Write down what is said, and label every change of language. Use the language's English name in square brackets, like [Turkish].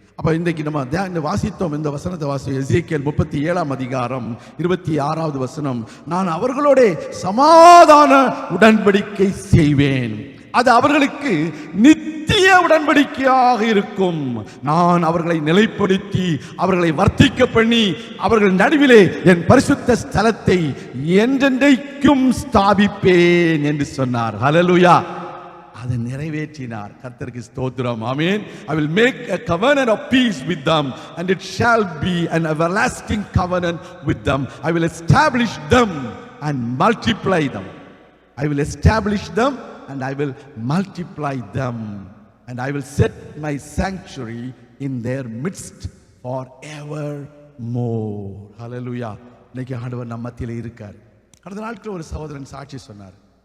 [Tamil] அப்போ இன்றைக்கு நம்ம இந்த வாசித்தோம், இந்த வசனத்தை வாசித்தோம். எசேக்கியேல் 37ஆம் அதிகாரம் 26வது வசனம், நான் அவர்களோட சமாதான உடன்படிக்கை செய்வேன், அது அவர்களுக்கு நித்திய உடன்படிக்கையாக இருக்கும். நான் அவர்களை நிலைப்படுத்தி அவர்களை வர்த்திக்க பண்ணி அவர்கள் நடுவிலே என் பரிசுத்த ஸ்தலத்தை என்றென்றைக்கும் ஸ்தாபிப்பேன் என்று சொன்னார். ஹல்லேலூயா. அதை நிறைவேற்றினார். கர்த்தருக்கு ஸ்தோத்திரம். ஆமென். [English] I will make a covenant of peace with them and it shall be an everlasting covenant with them. I will establish them and multiply them. I will establish them and I will multiply them and I will set my sanctuary in their midst forevermore. Hallelujah. [Tamil] இன்னைக்கு ஆண்டவர் நம்ம மத்தியிலே இருக்கார். கடந்த நாட்கள் ஒரு சகோதரன் சாட்சி சொன்னார்.